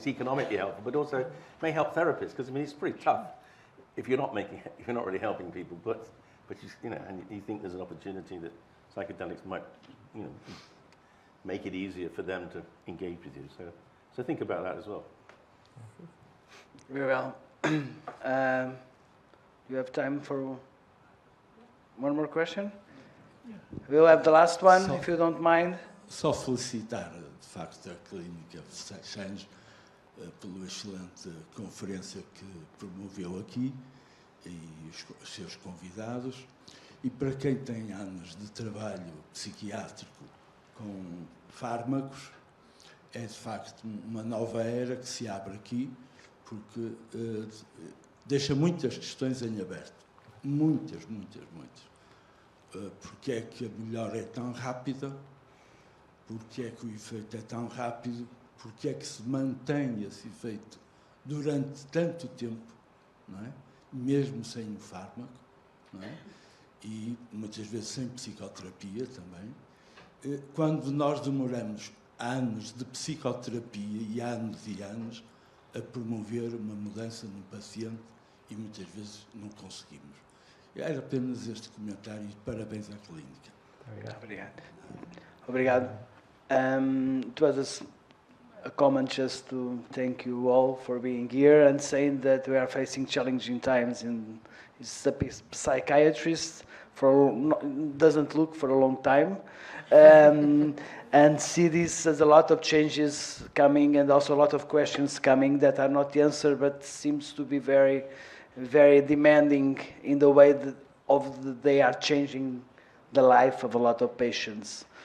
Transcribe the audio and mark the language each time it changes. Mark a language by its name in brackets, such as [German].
[English] It's economically helpful, but also may help therapists, because I mean it's pretty tough if you're not really helping people, but and you think there's an opportunity that psychedelics might make it easier for them to engage with you. So think about that as well. Very well. You have time for one more question? We'll have the last one, if you don't mind. [Portuguese] Só felicitar, de facto, a Clínica Change pela excelente conferência que promoveu aqui e os seus convidados. E para quem tem anos de trabalho psiquiátrico com fármacos, é de facto uma nova era que se abre aqui, porque deixa muitas questões em aberto. Muitas. Porque é que a melhora é tão rápida? Porque é que o efeito é tão rápido? Porque é que se mantém esse efeito durante tanto tempo, não é? Mesmo sem o fármaco, não é? E muitas vezes sem psicoterapia também. Quando nós demoramos anos de psicoterapia e anos a promover uma mudança no paciente e muitas vezes não conseguimos. Era apenas este comentário e parabéns à clínica. Obrigado. [English] It was a comment just to thank you all for being here and saying that we are facing challenging times. And he's a psychiatrist, doesn't look for a long time. And see this as a lot of changes coming and also a lot of questions coming that are not answered, but seems to be very, very demanding in the way they are changing the life of a lot of patients.